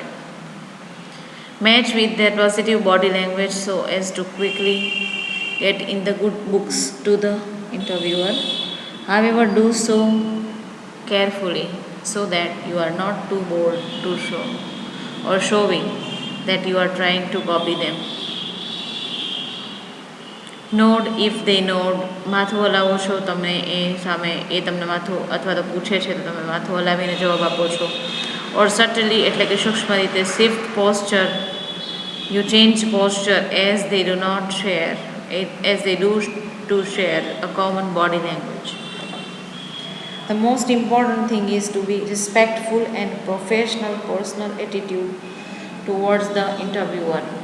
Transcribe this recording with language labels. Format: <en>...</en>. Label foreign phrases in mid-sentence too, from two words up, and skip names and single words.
<en>Match with their positive body language so as to quickly get in the good books to the interviewer. However, do so carefully so that you are not too bold to show or showing that you are trying to copy them. Nod if they nod.</en> <gu>માથું હલાવો છો તમે એ સામે, એ તમને માથું અથવા તો પૂછે છે તો તમે માથું હલાવીને જવાબ આપો છો.</gu> <en>or subtly</en> <gu>એટલે કે સૂક્ષ્મ રીતે</gu> <en>shift posture. You change posture as they do to share a common body language. The most important thing is to be respectful and professional personal attitude towards the interviewer.</en>